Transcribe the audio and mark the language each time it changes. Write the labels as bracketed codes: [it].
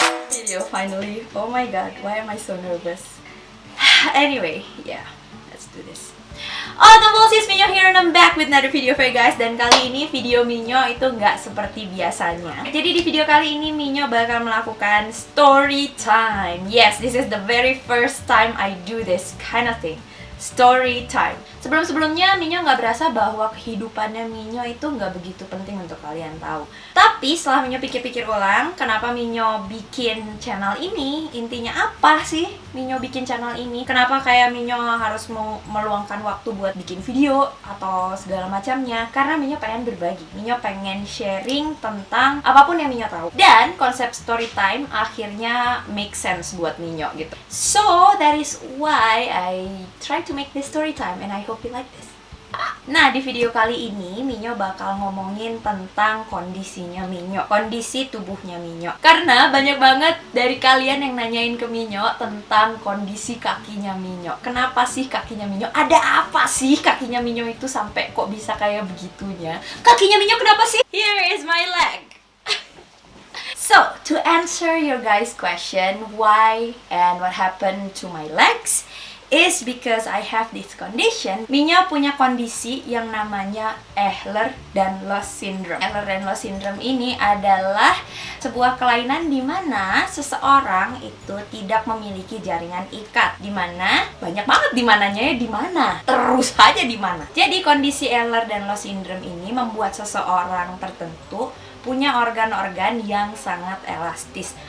[en] Video finally. Oh my god, why am I so nervous? Anyway, yeah, let's do this. Oh, Tumblesies, Minyo here and I'm back with another video for you guys. [id] Dan kali ini video Minyo itu nggak seperti biasanya. Jadi di video kali ini Minyo bakal melakukan story time. [en] Yes, this is the very first time I do this kind of thing. Story time. [id] Sebelum-sebelumnya Minyo nggak berasa bahwa kehidupannya Minyo itu nggak begitu penting untuk kalian tahu. Tapi setelah Minyo pikir-pikir ulang, kenapa Minyo bikin channel ini? Intinya apa sih Minyo bikin channel ini? Kenapa kayak Minyo harus meluangkan waktu buat bikin video atau segala macamnya? Karena Minyo pengen berbagi. Minyo pengen sharing tentang apapun yang Minyo tahu. Dan konsep story time akhirnya [en] make sense [id] buat Minyo gitu. [en] So that is why I try to make this story time and I hope you like this. [id] Nah, di video kali ini Minyo bakal ngomongin tentang kondisinya Minyo, kondisi tubuhnya Minyo. Karena banyak banget dari kalian yang nanyain ke Minyo tentang kondisi kakinya Minyo. Kenapa sih kakinya Minyo? Ada apa sih kakinya Minyo itu sampai kok bisa kayak begitunya? Kakinya Minyo kenapa sih? [en] Here is my leg. So, to answer your guys' question, why and what happened to my legs is because I have this condition. [id] Minyo punya kondisi yang namanya Ehlers-Danlos syndrome. Ehlers-Danlos syndrome ini adalah sebuah kelainan di mana seseorang itu tidak memiliki jaringan ikat. Di mana banyak banget di mananya ya, di mana? Terus aja di mana. Jadi kondisi Ehlers-Danlos syndrome ini membuat seseorang tertentu punya organ-organ yang sangat elastis.